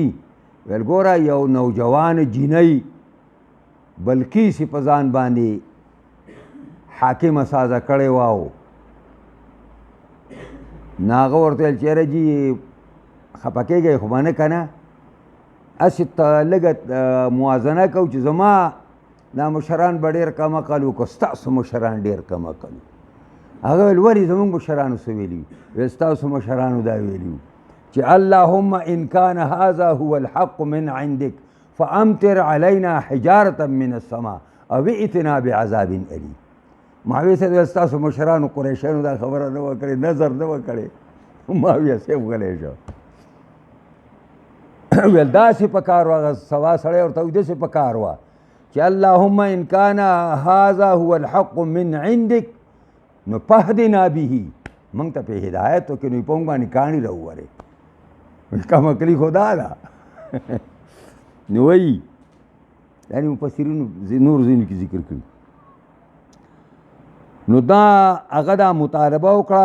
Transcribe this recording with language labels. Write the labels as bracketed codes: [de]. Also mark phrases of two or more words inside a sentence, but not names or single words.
[ps] ویل ګوره یو نوجوان جینۍ بلقیس په ځان باندې حاکمه سازه کړې وه او نو هغه ورته ویل چې یاره جي خفه کېږئ خو به نه که نه هسې لږه موازنه کوو چې زما دا مشران به ډېر کم عقل و که ستاسو مشران ډېر کم عقل و. هغه ویل ولې زمونږ مشرانو څه ویلي؟ ویل ستاسو مشرانو دا ویلي چې [ar] اللهم ان کان هذا هو الحق من عندك فامطر علينا حجارة من السماء او ائتنا بعذاب الیم. [ps] معاویه صاحب ویل ستاسو مشرانو قریشیانو دا خبره نه وه کړې نظر نه وه کړې. معاویه صاحب غلی شو ویل داسې په کار وه هغه سوا سړی ورته وایي داسې په کار وه چې [ar] اللهم ان کان هذا هو الحق من عندك [ps] نو پهدنا به موږ ته پې هدایت وکړي نو په موږ باندې کاڼي راوورې کم عقلي خو دا ده. نو وایي یعنې مفسرینو نور ځینو کې ذکر کړي. نو دا هغه دا مطالبه وکړه.